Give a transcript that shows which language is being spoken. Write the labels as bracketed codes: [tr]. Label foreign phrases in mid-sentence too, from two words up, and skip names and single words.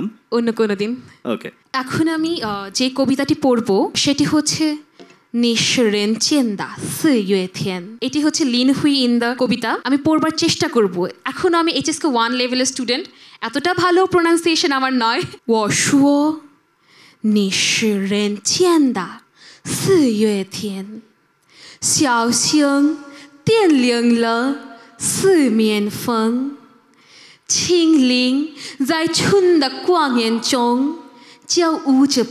[bn] অন্য কোনো দিন। ওকে, এখন আমি যে কবিতাটি পড়বো সেটি হচ্ছে এটি হচ্ছে লিন হুই ইন দ্য কবিতা। আমি পড়বার চেষ্টা করব। এখন আমি HSK 1 লেভেলের স্টুডেন্ট, এতটা ভালো প্রোনাউন্সিয়েশন আমার নয়। [zh] 我说你是人间的4月天，小星点亮了四面风，轻灵在春的光艳中交舞着边。